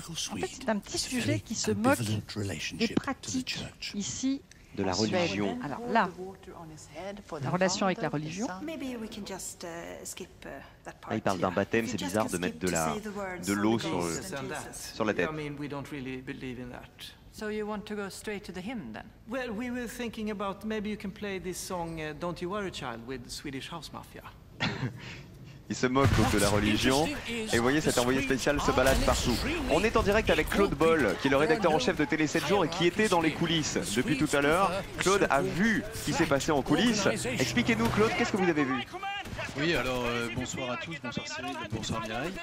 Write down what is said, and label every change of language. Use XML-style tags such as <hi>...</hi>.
<fr>En fait, c'est un petit sujet qui se moque des pratiques ici De la en Suède. religion. Alors là, la relation avec la religion. Là, il parle d'un baptême, c'est bizarre de mettre de l'eau sur la tête.</fr> <en>I mean, we don't really believe in that. So you want to go straight to the hymn then? Well, we were thinking about maybe you can play this song Don't You Worry Child with Swedish House Mafia.</en> <fr>Il se moque donc de la religion. Et vous voyez, cet envoyé spécial se balade partout. On est en direct avec Claude Boll, qui est le rédacteur en chef de Télé 7 jours et qui était dans les coulisses depuis tout à l'heure. Claude a vu ce qui s'est passé en coulisses. Expliquez-nous, Claude, qu'est-ce que vous avez vu? Oui, alors bonsoir à tous, bonsoir Cyril, bonsoir Mireille.</fr>